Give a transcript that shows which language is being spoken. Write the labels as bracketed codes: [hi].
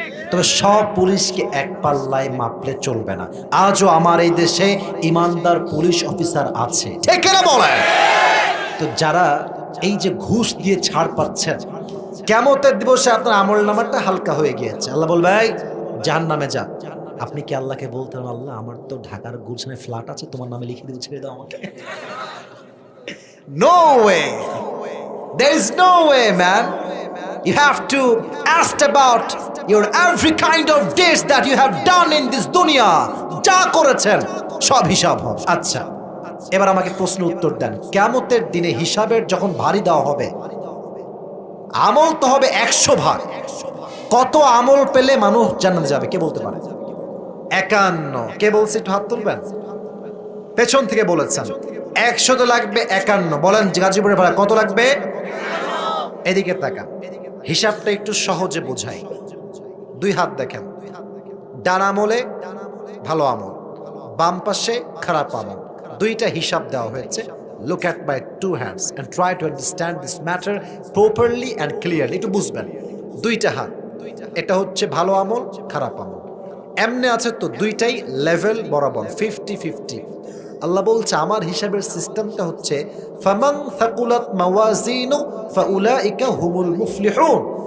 [bn] তবে সব পুলিশকে এক পাল্লায় মাপলে চলবে না। আজও আমার এই দেশে ইমানদার পুলিশ অফিসার আছে, ঠিক না বলেন? তো যারা এই যে ঘুষ দিয়ে ছাড় পাচ্ছেন, কিয়ামতের দিবসে আপনার আমল নামাটা হালকা হয়ে গিয়েছে, আল্লাহ বলবে এই জাহান্নামে যা। আপনি কি আল্লাহকে বলতে হবে আল্লাহ আমার তো ঢাকার গুলশানে ফ্ল্যাট আছে, তোমার নামে লিখে দিয়ে ছেড়ে দাও আমাকে? [en] No way, there is no way man. You have to ask about your every kind of deeds that you have done in this dunya. [bn] যা করেছেন সব হিসাব হবে। আচ্ছা, এবার আমাকে প্রশ্ন উত্তর দেন, কিয়ামতের দিনে হিসাবের যখন ভারী দেওয়া হবে, আমল তো হবে 100 ভাগ। কত আমল পেলে মানুষ জান্নাতে যাবে কে বলতে পারে? 51। কে বলছে একটু হাত তুলবেন? পেছন থেকে বলেছেন 100 তো লাগবে 51। বলেন গাজীপুরের ভাড়া কত লাগবে? এদিকে তাকান, হিসাবটা একটু সহজে বোঝাই। 2 হাত দেখেন, ডান আমলে ভালো আমল, বাম পাশে খারাপ আমল, দুইটা হিসাব দেওয়া হয়েছে। [en] Look at my 2 hands and try to understand this matter properly and clearly. [bn] একটু বুঝবেন, দুইটা হাত, এটা হচ্ছে ভালো আমল খারাপ আমল, এমনি আছে তো দুইটাই লেভেল বরাবর 50-50। আল্লাহ বলছে আমার হিসাবের সিস্টেমটা হচ্ছে [ar] ফামান থাকুলাত মাওয়াজিনু ফাউলাইকা হুমুল মুফলিহুন।